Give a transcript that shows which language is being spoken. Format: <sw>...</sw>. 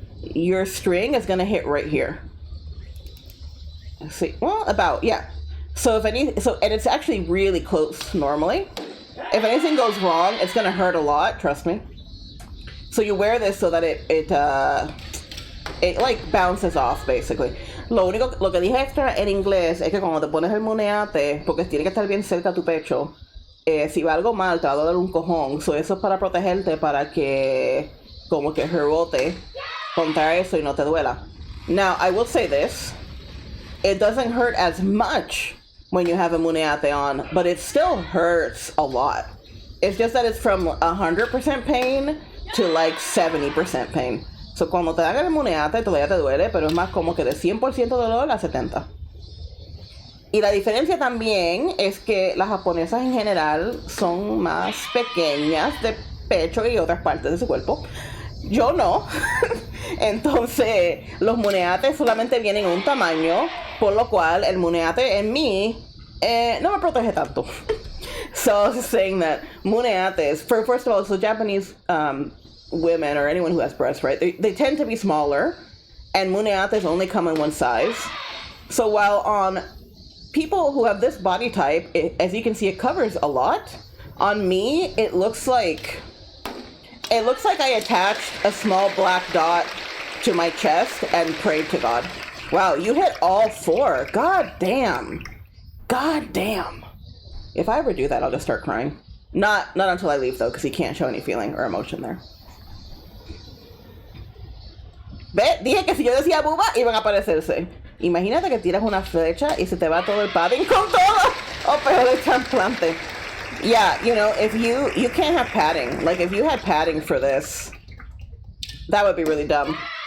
<en>Your string is gonna hit right here. Let's see, well, yeah. So and it's actually really close normally. If anything goes wrong, it's gonna hurt a lot. Trust me. So you wear this so that it like bounces off basically.</en> <es>Lo que dije extra en inglés es que cuando te pones el moneate, porque tiene que estar bien cerca a tu pecho, si va algo mal te va a dar un cojón. So eso es para protegerte, para que como que rebote contra eso y no te duela.</es> <en>Now I will say this, it doesn't hurt as much when you have a moneate on, but it still hurts a lot. It's just that it's from 100% pain to like 70% pain.</en> <es>So, cuando te dan el moneate todavía te duele, pero es más como que de 100% dolor a 70%. Y la diferencia también es que las japonesas en general son más pequeñas de pecho y otras partes de su cuerpo. Yo no. Entonces, los moneates solamente vienen en un tamaño, por lo cual el moneate en mí no me protege tanto.</es> <en>So, I was saying that moneates, first of all, so Japanese women or anyone who has breasts, right? They tend to be smaller, and muneates only come in one size. So while on people who have this body type, as you can see, it covers a lot. On me, it looks like I attached a small black dot to my chest and prayed to God. Wow, you hit all 4. God damn. God damn. If I ever do that, I'll just start crying. Not until I leave though, because you can't show any feeling or emotion there.</en> <es>¿Ve? Dije que si yo decía buba, iban a aparecerse. Imagínate que tiras una flecha y se te va todo el padding con todo. Oh, pero el trasplante.</es> <en>Yeah, if you can't have padding. Like, if you had padding for this, that would be really dumb.</en>